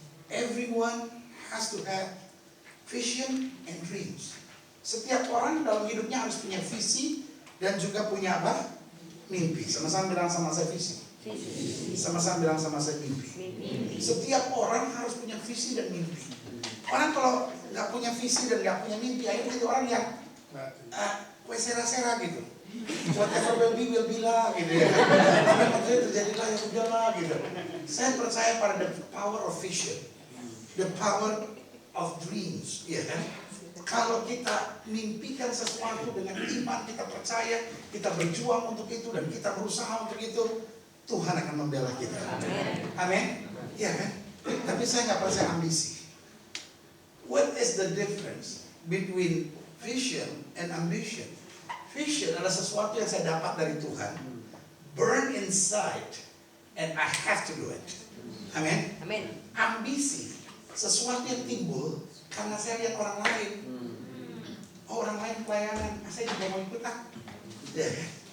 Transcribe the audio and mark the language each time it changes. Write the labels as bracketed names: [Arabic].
[English] Everyone has to have vision and dreams. [Indonesian] Setiap orang dalam hidupnya harus punya visi dan juga punya apa? Mimpi. Sama-sama bilang sama saya, visi. Sama-sama bilang sama saya, mimpi. Setiap orang harus punya visi dan mimpi. Orang kalau nggak punya visi dan nggak punya mimpi, akhirnya jadi orang yang sera-sera gitu. [English] Whatever will be [Indonesian] lah gitu ya. Apa yang terjadilah, ya udahlah gitu. Saya percaya pada [English] the power of vision, the power of dreams, [Indonesian] ya kan? Kalau kita mimpikan sesuatu dengan iman, kita percaya, kita berjuang untuk itu dan kita berusaha untuk itu, Tuhan akan membela kita. Amin. Iya kan? Tapi saya nggak percaya ambisi. [English] What is the difference between vision and ambition? Vision [Indonesian] adalah sesuatu yang saya dapat dari Tuhan, [English] burn inside, and I have to do it. [Indonesian] Amin. Ambisi, sesuatu yang timbul karena saya lihat orang lain. Oh, orang lain pelayanan, saya juga mau ikut ya.